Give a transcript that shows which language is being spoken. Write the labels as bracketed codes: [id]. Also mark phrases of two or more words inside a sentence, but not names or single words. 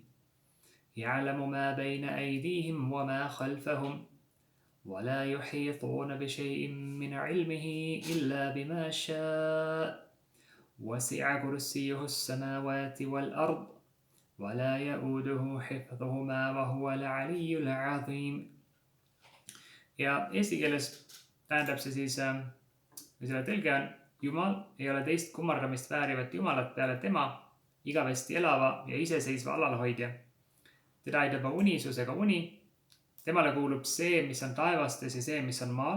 [ar] يعلم ما بين أيديهم وما خلفهم ولا يحيطون بشيء من علمه إلا بما شاء وسع كرسيه السماوات والأرض ولا يؤوده حفظهما وهو العلي العظيم. [et] Ja eesti keeles tähendab see siis, või selle tõlge on: Jumal ei ole teist kummardamist väärivat Jumalat peale tema, igavesti elava ja iseseisva alalhoidja. Teda ei taba unisus ega uni. Temale kuulub see, mis on taevastes ja see, mis on maal.